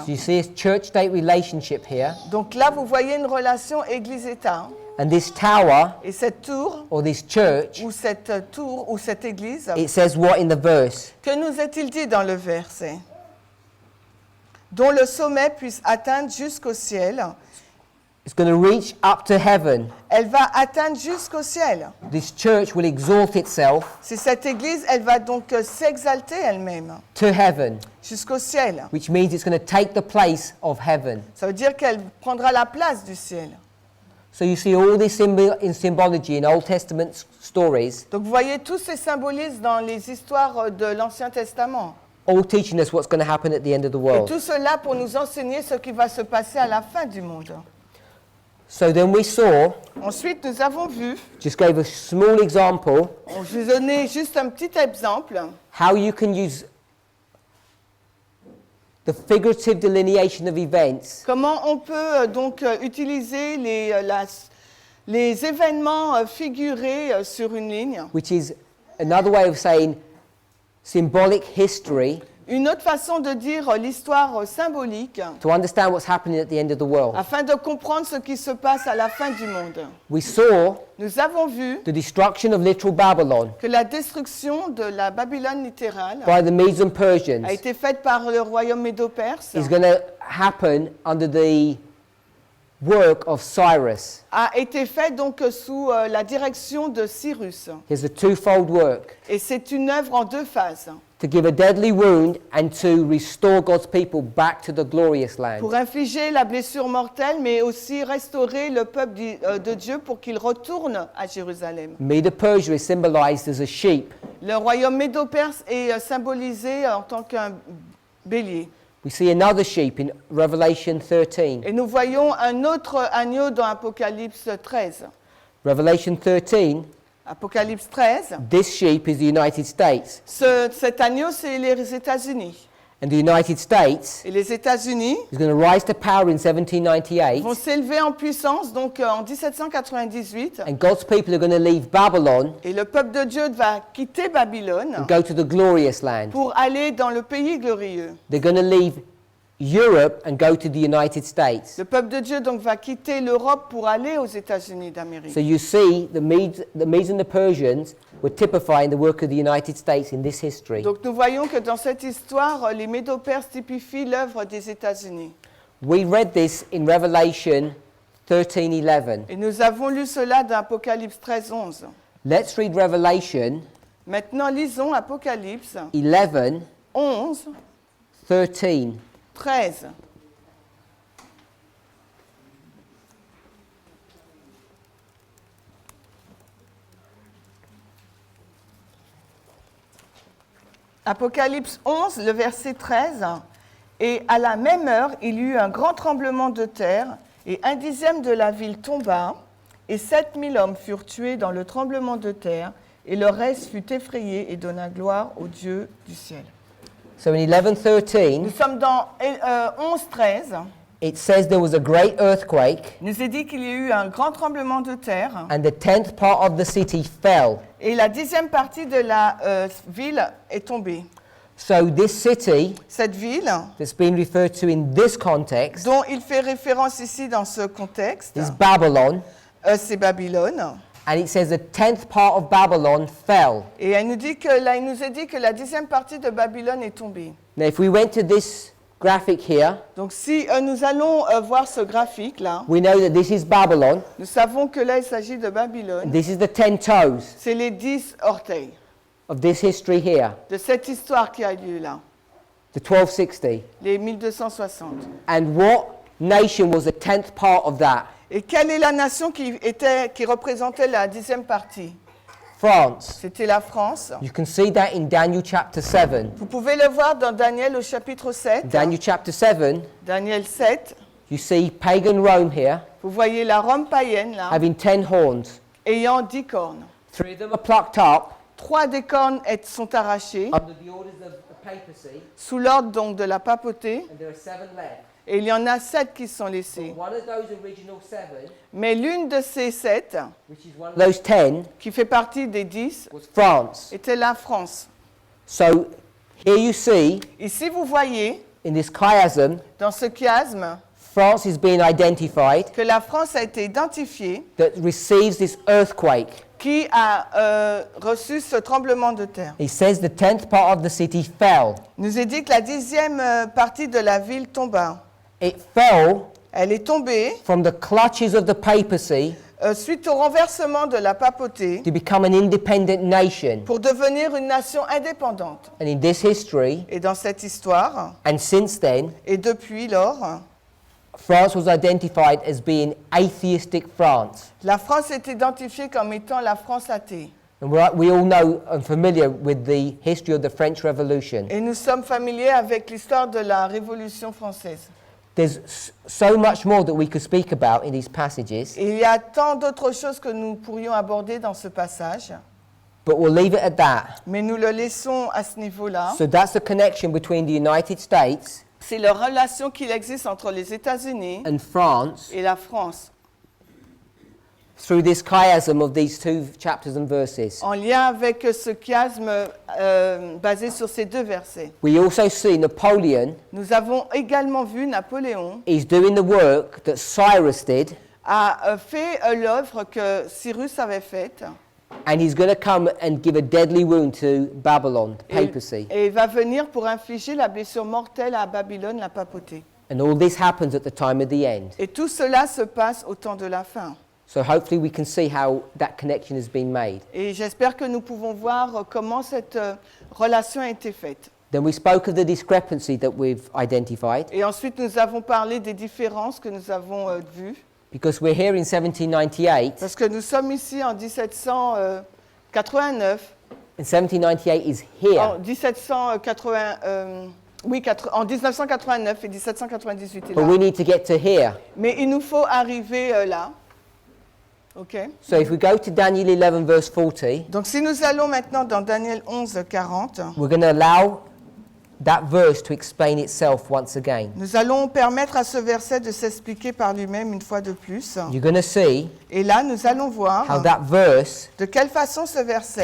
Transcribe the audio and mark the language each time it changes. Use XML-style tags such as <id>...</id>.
<en>So you see a church-state relationship here,</en> <fr>Donc là, vous voyez une relation Église-État.</fr> <en>and this tower</en> <fr>Et cette tour,</fr> <en>or this church,</en> <fr>ou cette tour, ou cette Église,</fr> <en>it says what in the verse?</en> <fr>que nous est-il dit dans le verset? Dont le sommet puisse atteindre jusqu'au ciel.</fr> <en>It's going to reach up to heaven.</en> <fr>Elle va atteindre jusqu'au ciel.</fr> <en>This church will exalt itself</en> <fr>C'est cette Église, elle va donc s'exalter elle-même</fr> <en>to heaven,</en> <fr>jusqu'au ciel.</fr> <en>which means it's going to take the place of heaven.</en> <fr>Ça veut dire qu'elle prendra la place du ciel.</fr> <en>So you see all this in symbology in Old Testament stories,</en> <fr>Donc vous voyez tous ces symbolismes dans les histoires de l'Ancien Testament.</fr> <en>all teaching us what's going to happen at the end of the</en> <fr>Et</fr> <en>world.</en> <fr>tout cela pour nous enseigner ce qui va se passer à la fin du monde.</fr> <en>So then we saw,</en> <fr>Ensuite, nous avons vu,</fr> <en>just gave a small example,</en> <fr>je vais donner juste un petit exemple,</fr> <en>how you can use the figurative delineation of events</en> <fr>comment on peut donc utiliser les événements figurés sur une ligne.</fr> <en>which is another way of saying symbolic history,</en> <fr>Une autre façon de dire l'histoire symbolique,</fr> <en>to understand what's happening at the end of the world.</en> <fr>afin de comprendre ce qui se passe à la fin du monde.</fr> <en>We saw</en> <fr>Nous avons vu</fr> <en>the destruction of literal Babylon</en> <fr>que la destruction de la Babylone littérale</fr> <en>by the Medes and Persians</en> <fr>a été faite par le royaume médo-perse,</fr> <en>is going to happen under the work of Cyrus.</en> <fr>a été faite donc sous la direction de Cyrus.</fr> <en>Here's a twofold work,</en> <fr>Et c'est une œuvre en deux phases,</fr> <en>to give a deadly wound and to restore God's people back to the glorious land.</en> <fr>pour infliger la blessure mortelle, mais aussi restaurer le peuple de Dieu pour qu'il retourne à Jérusalem.</fr> <en>Medo-Persia is symbolized as a sheep.</en> <fr>Le royaume médo-perse est symbolisé en tant qu'un bélier.</fr> <en>We see another sheep in Revelation 13.</en> <fr>Et nous voyons un autre agneau dans Apocalypse 13.</fr> <en>Revelation 13,</en> <fr>Apocalypse 13,</fr> <en>this sheep is the United States.</en> <fr>cet agneau, c'est les États-Unis.</fr> <en>And the United States</en> <fr>Et les États-Unis</fr> <en>is going to rise to power in 1798.</en> <fr>vont s'élever en puissance donc en 1798.</fr> <en>And God's people are going to leave Babylon</en> <fr>Et le peuple de Dieu va quitter Babylone</fr> <en>and go to the glorious land.</en> <fr>pour aller dans le pays glorieux.</fr> <en>They're going to leave Europe and go to the United States.</en> <fr>Le peuple de Dieu donc va quitter l'Europe pour aller aux États-Unis d'Amérique.</fr> <en>So you see, the Medes and the Persians were typifying the work of the United States in this history.</en> <fr>Donc nous voyons que dans cette histoire, les Médo-Perses typifient l'œuvre des États-Unis.</fr> <en>We read this in Revelation 13:11.</en> <fr>Et nous avons lu cela dans Apocalypse 13, 11.</fr> <en>Let's read Revelation</en> <fr>Maintenant, lisons Apocalypse</fr> <en>11,</en> <fr>11,</fr> <en>13.</en> <fr>13. Apocalypse 11, le verset 13. Et à la même heure, il y eut un grand tremblement de terre, et 1/10 de la ville tomba, et 7000 hommes furent tués dans le tremblement de terre, et le reste fut effrayé et donna gloire au Dieu du ciel.</fr> <en>So in 11:13,</en> <fr>Nous sommes dans 11, 13.</fr> <en>it says there was a great earthquake,</en> <fr>Il nous est dit qu'il y a eu un grand tremblement de terre,</fr> <en>and the 10th part of the city fell.</en> <fr>et la 10e partie de la ville est tombée.</fr> <en>So this city</en> <fr>Cette ville,</fr> <en>that's been referred to in this context</en> <fr>dont il fait référence ici dans ce contexte,</fr> <en>is Babylon,</en> <fr>c'est Babylone.</fr> <en>and it says the 10th part of Babylon fell.</en> <fr>Et il nous est dit que la 10e partie de Babylone est tombée.</fr> <en>Now if we went to this graphic here,</en> <fr>Donc si nous allons voir ce graphique-là,</fr> <en>we know that this is Babylon.</en> <fr>nous savons que là, il s'agit de Babylone.</fr> <en>This is the 10 toes</en> <fr>C'est les 10 orteils</fr> <en>of this history here,</en> <fr>de cette histoire qui a lieu là,</fr> <en>the 1260.</en> <fr>les 1260.</fr> <en>And what nation was the 10th part of that?</en> <fr>Et quelle est la nation qui représentait la 10e partie?</fr> <en>France.</en> <fr>C'était la France.</fr> <en>You can see that in Daniel chapter 7.</en> <fr>Vous pouvez le voir dans Daniel au chapitre 7.</fr> <en>Daniel chapter 7,</en> <fr>Daniel 7.</fr> <en>you see pagan Rome here</en> <fr>Vous voyez la Rome païenne là,</fr> <en>having 10 horns.</en> <fr>ayant 10 cornes.</fr> <en>3 of them are plucked up</en> <fr>3 des cornes sont arrachées</fr> <en>under the orders of the papacy,</en> <fr>sous l'ordre donc de la papauté.</fr> <en>and there are 7 left.</en> <fr>Et il y en a 7 qui sont laissés.</fr> <en>One of those original 7,</en> <fr>Mais l'une de ces 7,</fr> <en>which is one of those 10,</en> <fr>qui fait partie des 10,</fr> <en>was France.</en> <fr>était la France.</fr> <en>So here you see,</en> <fr>Ici, vous voyez,</fr> <en>in this chiasm,</en> <fr>dans ce chiasme,</fr> <en>France is being identified</en> <fr>que la France a été identifiée,</fr> <en>that receives this earthquake.</en> <fr>qui a reçu ce tremblement de terre.</fr> <en>It says the 10th part of the city fell.</en> <fr>Il nous est dit que la 10e partie de la ville tomba.</fr> <en>It fell</en> <fr>Elle est tombée</fr> <en>from the clutches of the papacy</en> <fr>suite au renversement de la papauté</fr> <en>to become an independent nation.</en> <fr>pour devenir une nation indépendante.</fr> <en>And in this history,</en> <fr>Et dans cette histoire,</fr> <en>and since then,</en> <fr>et depuis lors,</fr> <en>France was identified as being atheistic France.</en> <fr>la France est identifiée comme étant la France athée.</fr> <en>And we all know and familiar with the history of the French Revolution.</en> <fr>Et nous sommes familiers avec l'histoire de la Révolution française.</fr> <en>There's so much more that we could speak about in these passages,</en> <fr>Et il y a tant d'autres choses que nous pourrions aborder dans ce passage,</fr> <en>but we'll leave it at that.</en> <fr>mais nous le laissons à ce niveau-là.</fr> <en>So that's the connection between the United States</en> <fr>C'est la relation qu'il existe entre les États-Unis</fr> <en>and France</en> <fr>et la France,</fr> <en>through this chiasm of these 2 chapters and verses.</en> <fr>en lien avec ce chiasme basé sur ces 2 versets.</fr> <en>We also see Napoleon</en> <fr>Nous avons également vu Napoléon</fr> <en>is doing the work that Cyrus did,</en> <fr>a fait l'œuvre que Cyrus avait faite,</fr> <en>and he's going to come and give a deadly wound to Babylon, the</en> <fr>et,</fr> <en>papacy.</en> <fr>et il va venir pour infliger la blessure mortelle à Babylone, la papauté.</fr> <en>And all this happens at the time of the end.</en> <fr>Et tout cela se passe au temps de la fin.</fr> <en>So hopefully we can see how that connection has been made.</en> <fr>Et j'espère que nous pouvons voir comment cette relation a été faite.</fr> <en>Then we spoke of the discrepancy that we've identified,</en> <fr>Et ensuite, nous avons parlé des différences que nous avons vues.</fr> <en>because we're here in 1798,</en> <fr>Parce que nous sommes ici en 1789.</fr> <en>and 1798 is here.</en> <fr>En 1780, en 1989 et 1798 est</fr> <en>But</en> <fr>là.</fr> <en>we need to get to here.</en> <fr>Mais il nous faut arriver là.</fr> <en>OK? So if we go to Daniel 11 verse 40,</en> <fr>Donc si nous allons maintenant dans Daniel 11, 40,</fr> <en>we're going to allow that verse to explain itself once again.</en> <fr>nous allons permettre à ce verset de s'expliquer par lui-même une fois de plus.</fr> <en>You're going to see</en> <fr>Et là, nous allons</fr> <en>how</en> <fr>voir</fr> <en>that verse</en> <fr>de quelle façon ce verset</fr>